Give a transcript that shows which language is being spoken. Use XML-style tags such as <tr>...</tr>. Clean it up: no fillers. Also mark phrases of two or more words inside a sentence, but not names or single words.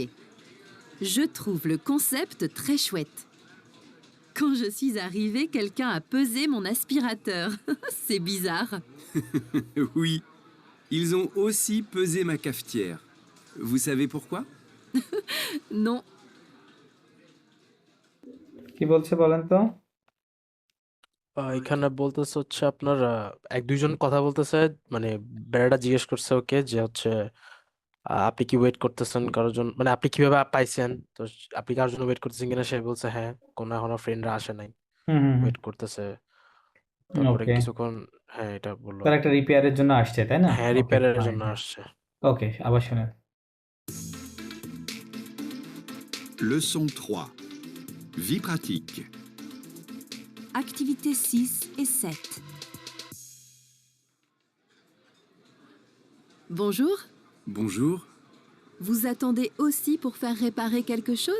<fr>Je trouve le concept très chouette. Quand je suis arrivée, quelqu'un a pesé mon aspirateur. C'est bizarre. Oui, ils ont aussi pesé ma cafetière. Vous savez pourquoi? Non,</fr> <bn>কি বলছে বলেন তো? এখানে বলতেছে হচ্ছে আপনার এক দুইজন কথা বলতেছে মানে বেড়াটা জিজ্ঞেস করছে ওকে যে হচ্ছে আপনি কি ওয়েট করতেছেন কারোর জন্য মানে আপনি কিভাবে পাইছেন তো আপনি কারোর জন্য ওয়েট করতেছেন কিনা সে বলছে হ্যাঁ কোনো এখনো ফ্রেন্ডরা আসে নাই হুম, হুম, হুম। ওয়েট করতেছে তারপরে ওকে। কিছুক্ষণ হ্যাঁ এটা বললো তারা একটা রিপেয়ারের জন্য আসছে, তাই না? হ্যাঁ ওকে, রিপেয়ারের ফাইন, জন্য হ্যাঁ। আসছে ওকে, আবার শোনেন।</bn> <fr>Leçon 3. Vie pratique. activités 6 et 7. Bonjour, Bonjour. vous attendez aussi pour faire réparer quelque chose?</fr>